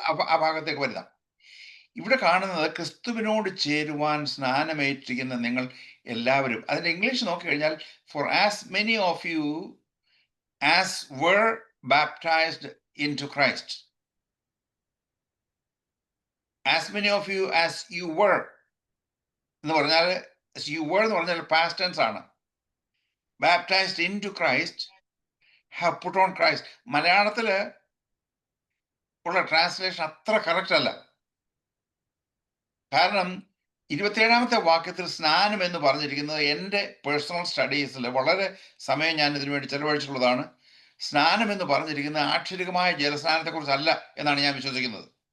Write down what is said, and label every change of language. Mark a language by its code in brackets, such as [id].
[ml] ആ ഭാഗത്തേക്ക് വരുന്ന ഇവിടെ കാണുന്നത് ക്രിസ്തുവിനോട് ചേരുവാൻ സ്നാനമേറ്റിരിക്കുന്ന നിങ്ങൾ എല്ലാവരും. അതിന്റെ ഇംഗ്ലീഷ് നോക്കിക്കഴിഞ്ഞാൽ [en] For as many of you as were baptized into Christ. As many of you as you were [ml] എന്ന് പറഞ്ഞാൽ [en] you were എന്ന് പറഞ്ഞാൽ past tense ആണ്. Baptized into Christ, have put on Christ. [ml] മലയാളത്തില് ഉള്ള ട്രാൻസ്ലേഷൻ അത്ര കറക്റ്റ് അല്ല. കാരണം 27ാമത്തെ വാക്യത്തിൽ സ്നാനം എന്ന് പറഞ്ഞിരിക്കുന്നത് എൻ്റെ പേഴ്സണൽ സ്റ്റഡീസിൽ വളരെ സമയം ഞാൻ ഇതിനു വേണ്ടി ചെലവഴിച്ചിട്ടുള്ളതാണ്. സ്നാനം എന്ന് പറഞ്ഞിരിക്കുന്നത് ആക്ഷരികമായ ജലസ്നാനത്തെക്കുറിച്ചല്ല എന്നാണ് ഞാൻ വിശ്വസിക്കുന്നത്.